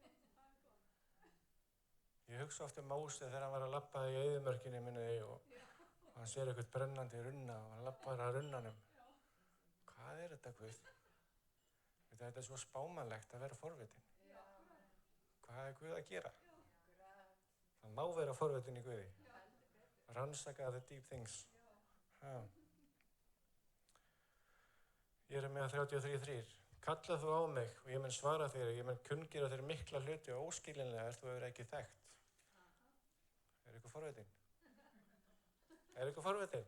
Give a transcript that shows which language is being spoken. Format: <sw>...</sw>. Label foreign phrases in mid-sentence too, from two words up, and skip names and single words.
<is>Ég hugsa oft Móse þegar hann var að labba í eyðimörkinni minni og hann sér eitthvað brennandi runna og hann labbar að runnanum. Hvað er þetta, Guð? Þetta er svo spámannlegt að vera forvitin. Hvað er Guð að gera? Það má vera forvitin í Guði. Rannsaka</is> <en>the deep things.</en> <is>Jeremía 33:3. Kalla þú á mig og ég mun svara þér og ég mun kunngera þér mikla hluti og óskiljanlega þú hefur ekki þekkt. Er ykkur forvitin? Er ykkur forvitin?</is>